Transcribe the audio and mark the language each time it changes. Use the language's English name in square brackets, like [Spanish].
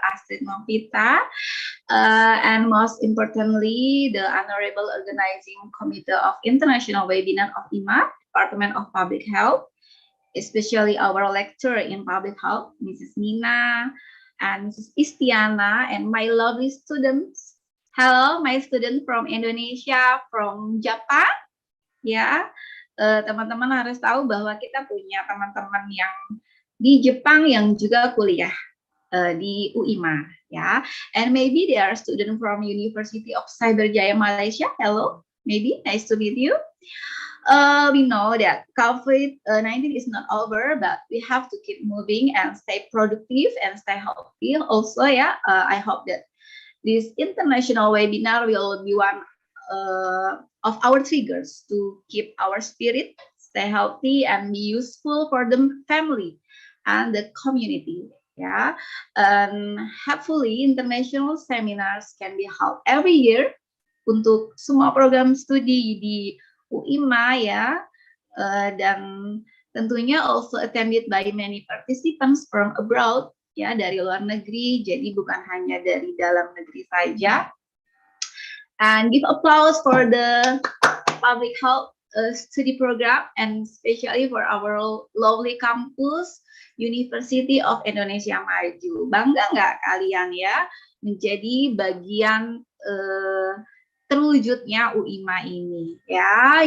[English] Astrid Novita, and most importantly, the honorable organizing committee of International Webinar of IMA, Department of Public Health, especially our lecturer in public health, Mrs. Nina and Mrs. Istiana, and my lovely students. Hello, my student from Indonesia, from Japan. [Indonesian] Ya, teman-teman harus tahu bahwa kita punya teman-teman yang di Jepang yang juga kuliah di UIMA, ya. [English] And maybe they are student from University of Cyberjaya Malaysia. Hello, maybe nice to meet you. We know that COVID-19 is not over, but we have to keep moving and stay productive and stay healthy. Also, yeah, I hope that this international webinar will be one of our triggers to keep our spirit, stay healthy, and be useful for the family and the community. Yeah, and hopefully international seminars can be held every year [Indonesian] untuk semua program studi di UIMA ya, dan tentunya [English] also attended by many participants from abroad ya, [Indonesian] dari luar negeri, jadi bukan hanya dari dalam negeri saja. [English] And give applause for the public health study program, and especially for our lovely campus University of Indonesia Maju. [Indonesian] Bangga nggak kalian ya menjadi bagian terwujudnya UIMA ini ya.